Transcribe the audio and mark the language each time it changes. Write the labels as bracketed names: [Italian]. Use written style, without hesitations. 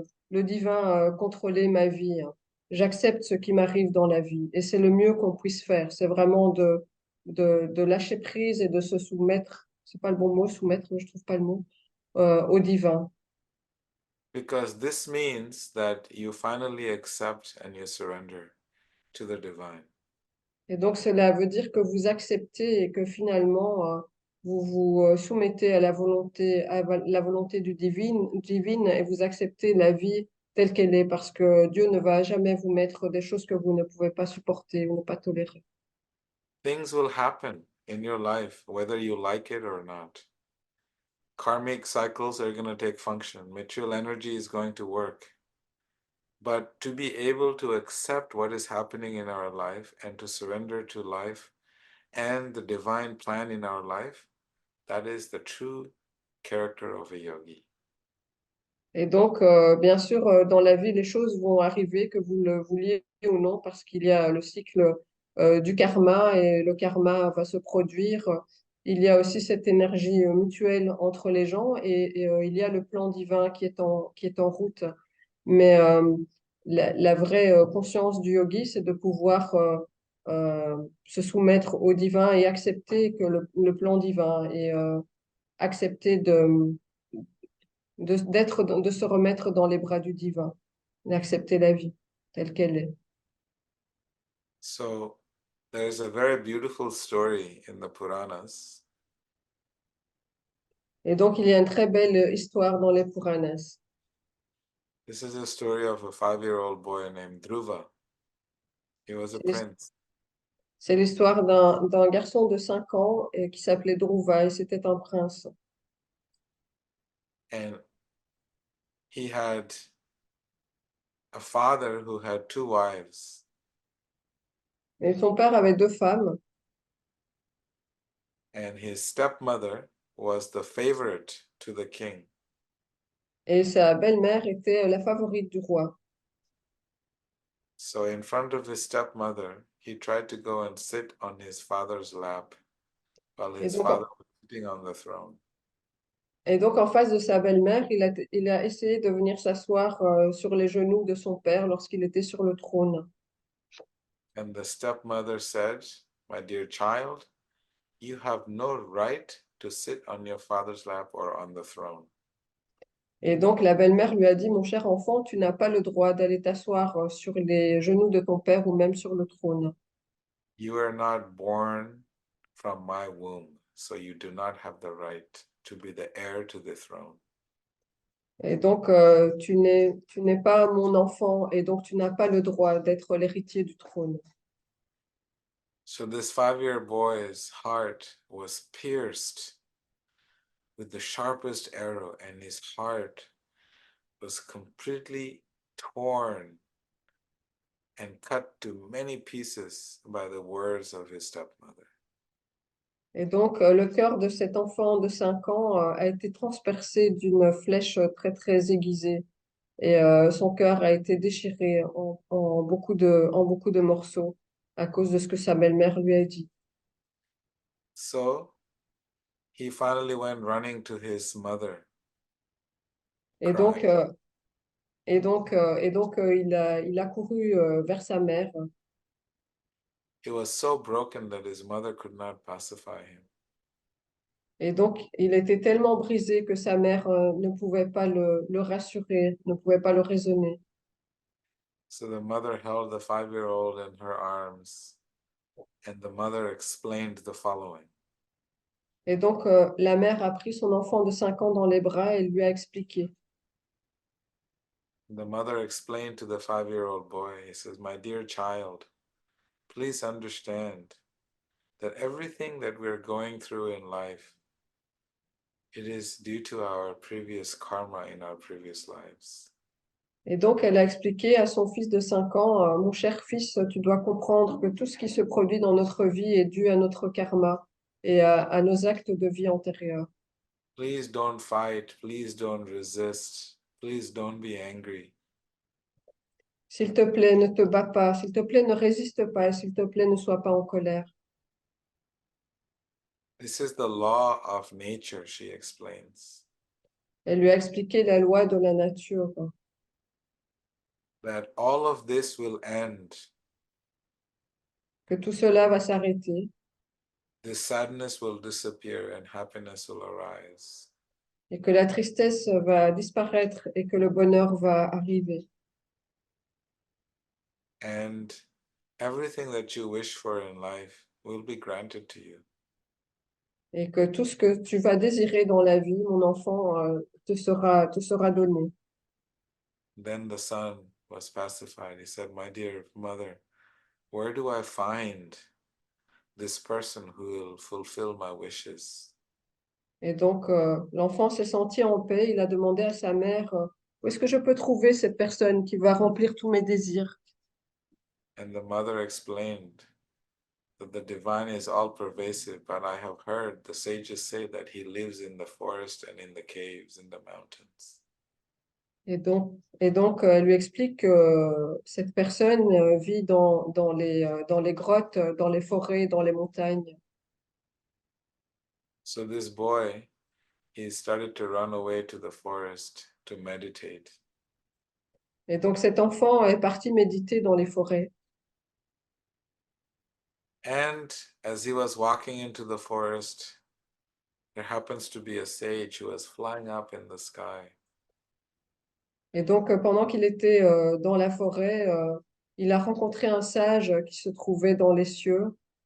[French] le divin contrôler ma vie. J'accepte ce qui m'arrive dans la vie. Et c'est le mieux qu'on puisse faire. C'est vraiment de lâcher prise et de se soumettre. C'est pas le bon mot, soumettre, je trouve pas le mot, au divin. [English] because this means that you finally accept and you surrender to the divine. [French] Et donc, cela veut dire que vous acceptez et que finalement, vous vous soumettez à la volonté divine et vous acceptez la vie telle qu'elle est parce que Dieu ne va jamais vous mettre des choses que vous ne pouvez pas supporter ou ne pas tolérer. [English] Things will happen in your life, whether you like it or not. Karmic cycles are going to take function. Material energy is going to work. But to be able to accept what is happening in our life and to surrender to life and the divine plan in our life, that is the true character of a yogi. [French] Et donc, bien sûr, dans la vie, les choses vont arriver, que vous le vouliez ou non, parce qu'il y a le cycle du karma et le karma va se produire. Il y a aussi cette énergie mutuelle entre les gens et il y a le plan divin qui est en route. Mais la vraie conscience du yogi, c'est de pouvoir se soumettre au divin et accepter que le plan divin et accepter de se remettre dans les bras du divin, d'accepter la vie telle qu'elle est. [English] So there's a very beautiful story in the Puranas. [French] Et donc, il y a une très belle histoire dans les Puranas. [English] This is a story of a 5-year-old boy named Dhruva. He was a prince. [French] C'est l'histoire d'un garçon de 5 ans qui s'appelait Dhruva et c'était un prince. [English] And he had a father who had 2 wives. [French] Et son père avait 2 femmes [English] And his stepmother was the favorite to the king. [French] et sa belle-mère était la favorite du roi. [English] So, in front of his stepmother, he tried to go and sit on his father's lap while [French] Et [English] his [French] donc, [English] father was sitting on the throne. [French] et donc en face de sa belle-mère, il a essayé de venir s'asseoir sur les genoux de son père lorsqu'il était sur le trône. [English] And the stepmother said, "My dear child, you have no right to sit on your father's lap or on the throne. [French] Et donc la belle-mère lui a dit, mon cher enfant, tu n'as pas le droit d'aller t'asseoir sur les genoux de ton père ou même sur le trône. [English] You are not born from my womb, so you do not have the right to be the heir to the throne." [French] Et donc tu n'es pas mon enfant et donc tu n'as pas le droit d'être l'héritier du trône. [English] So this 5-year boy's heart was pierced with the sharpest arrow, and his heart was completely torn and cut to many pieces by the words of his stepmother. [French] Et donc le cœur de cet enfant de 5 ans a été transpercé d'une flèche très très aiguisée et son cœur a été déchiré en beaucoup de morceaux à cause de ce que sa belle-mère lui a dit. [English] So he finally went running to his mother, [French] Et donc, [English] crying. [French] il a couru vers sa mère. [English] He was so broken that his mother could not pacify him. [French] Et donc, il était tellement brisé que sa mère ne pouvait pas le rassurer, ne pouvait pas le raisonner. [English] So the mother held the 5-year-old in her arms, and the mother explained the following. [French] Et donc, la mère a pris son enfant de 5 ans dans les bras et lui a expliqué. [English] The mother explained to the 5-year-old boy, he says, "My dear child, please understand that everything that we're going through in life, it is due to our previous karma in our previous lives." [French] Et donc, elle a expliqué à son fils de 5 ans, mon cher fils, tu dois comprendre que tout ce qui se produit dans notre vie est dû à notre karma et à nos actes de vie antérieurs. [English] Please don't fight. Please don't resist. Please don't be angry. [French] S'il te plaît, ne te bats pas. S'il te plaît, ne résiste pas. Et s'il te plaît, ne sois pas en colère. [English] This is the law of nature, she explains. [French] Elle lui a expliqué la loi de la nature. [English] that all of this will end. [French] que tout cela va s'arrêter [English] This sadness will disappear and happiness will arise. [French] et que la tristesse va disparaître et que le bonheur va arriver. [English] And everything that you wish for in life will be granted to you. [French] Et que tout ce que tu vas désirer dans la vie, mon enfant, te sera donné. [English] Then the son was pacified. He said, my dear mother, where do I find this person who will fulfill my wishes? [French] Et donc, l'enfant s'est senti en paix. Il a demandé à sa mère, où est-ce que je peux trouver cette personne qui va remplir tous mes désirs? [English] And the mother explained that the divine is all pervasive, but I have heard the sages say that he lives in the forest and in the caves, in the mountains. [French] Elle lui explique que cette personne vit dans les grottes, dans les forêts, dans les montagnes. [English] So this boy, he started to run away to the forest to meditate. [French] Et donc cet enfant est parti méditer dans les forêts. [English] And as he was walking into the forest, there happens to be a sage who was flying up in the sky. [French] Et donc pendant qu'il était dans la forêt, il a rencontré un sage qui se trouvait dans les cieux